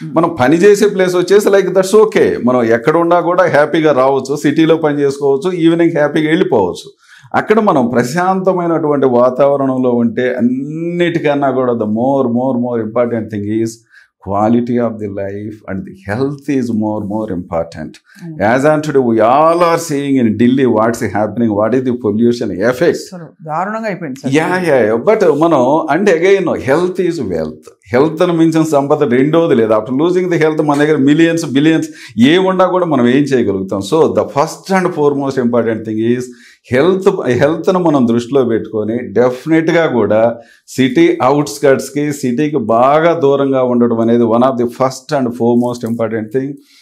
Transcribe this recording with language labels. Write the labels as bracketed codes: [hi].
[te] మనం పని చేసే ప్లేస్ వచ్చేసి లైక్ దట్స్ ఓకే, మనం ఎక్కడున్నా కూడా హ్యాపీగా రావచ్చు, సిటీలో పని చేసుకోవచ్చు, ఈవినింగ్ హ్యాపీగా వెళ్ళిపోవచ్చు. అక్కడ మనం ప్రశాంతమైనటువంటి వాతావరణంలో ఉంటే అన్నిటికన్నా కూడా [en] The more important thing is quality of the life and the health is more important. As on today we all are seeing in Delhi what's happening, what is the pollution effect. [te] దారుణంగా అయిపోయింది sir. [en] Yeah, but [te] మనం అంటే [en] Again health is wealth. [te] Health అని మించిన సంపద రెండోది లేదు. After losing the health మన దగ్గర మిలియన్స్ బిలియన్స్ ఏమున్నా కూడా మనం ఏం చేయగలుగుతాం. [en] so the first and foremost important thing is [te] హెల్త్ను మనం దృష్టిలో పెట్టుకొని డెఫినెట్గా కూడా సిటీ అవుట్స్కట్స్కి సిటీకి బాగా దూరంగా ఉండడం అనేది [en] One of the first and foremost important thing.